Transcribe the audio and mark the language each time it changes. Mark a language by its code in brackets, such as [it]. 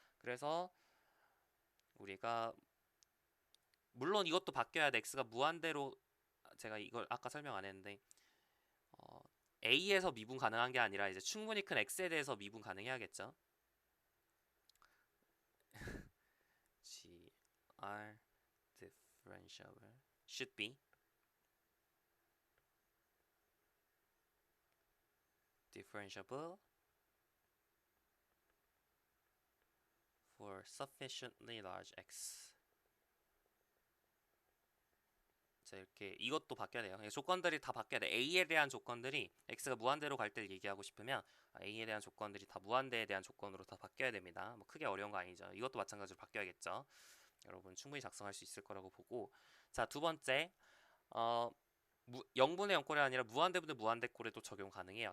[ko] 그래서 우리가 물론 이것도 바뀌어야 돼. x가 무한대로 제가 이걸 아까 설명 안 했는데 a에서 미분 가능한 게 아니라 이제 충분히 큰 x에 대해서 미분 가능해야겠죠. [en] gr differentiable should be differentiable for sufficiently large x. [ko] 자, 이렇게 이것도 바뀌어야 돼요. 조건들이 다 바뀌어야 돼. a에 대한 조건들이 x가 무한대로 갈 때를 얘기하고 싶으면 a에 대한 조건들이 다 무한대에 대한 조건으로 다 바뀌어야 됩니다. 뭐 크게 어려운 거 아니죠. 이것도 마찬가지로 바뀌어야겠죠. 여러분 충분히 작성할 수 있을 거라고 보고, 자, 두 번째 0분의 0꼴이 아니라 무한대분의 무한대꼴에도 적용 가능해요.